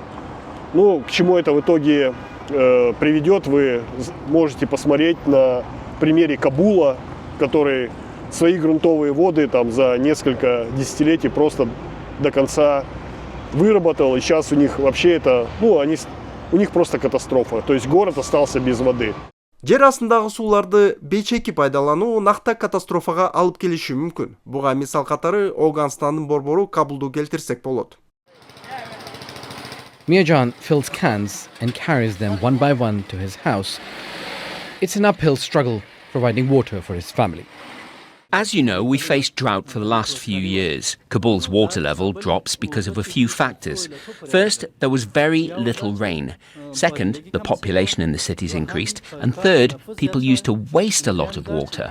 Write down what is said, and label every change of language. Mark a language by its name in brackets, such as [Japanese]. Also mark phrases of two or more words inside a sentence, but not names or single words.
[Russian] Ну, к чему это в итоге приведет, вы можете посмотреть на примере Кабула, который свои грунтовые воды там за несколько десятилетий просто до конца выработал, и сейчас у них вообще это, у них просто катастрофа, то есть город остался без воды. [Kyrgyz] Жер астындагы сууларды бейчеки пайдалануу накта катастрофага алып келиши мүмкүн. Буга мисал катары Афганстандын борбору Кабулду келтирсек болот. [English] Mirjan fills cans and carries them one by one to his house. It's an uphill struggle providing water for his family. As you know, we faced drought for the last few years. Kabul's water level drops because of a few factors. First, there was very little rain. Second, the population in the cities increased. And third, people used to waste a lot of water.